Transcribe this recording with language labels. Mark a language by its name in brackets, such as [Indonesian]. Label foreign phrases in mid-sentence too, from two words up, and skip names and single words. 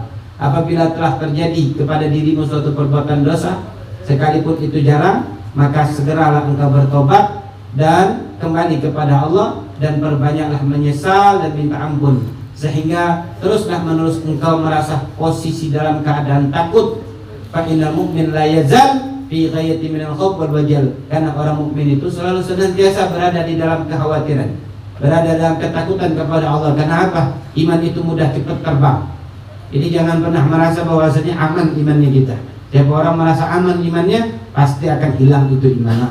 [Indonesian] Apabila telah terjadi kepada dirimu suatu perbuatan dosa, sekalipun itu jarang, maka segeralah engkau bertobat dan kembali kepada Allah, dan perbanyaklah menyesal dan minta ampun, sehingga teruslah menerus engkau merasa posisi dalam keadaan takut. [Arabic] فإن المؤمن لا يزال في غاية من الخوف والوجل. [Indonesian] Karena orang mukmin itu selalu senantiasa berada di dalam kekhawatiran, berada dalam ketakutan kepada Allah. Karena apa? Iman itu mudah cepat terbang. Jadi jangan pernah merasa bahwasanya aman imannya kita. Setiap orang merasa aman imannya, pasti akan hilang itu iman.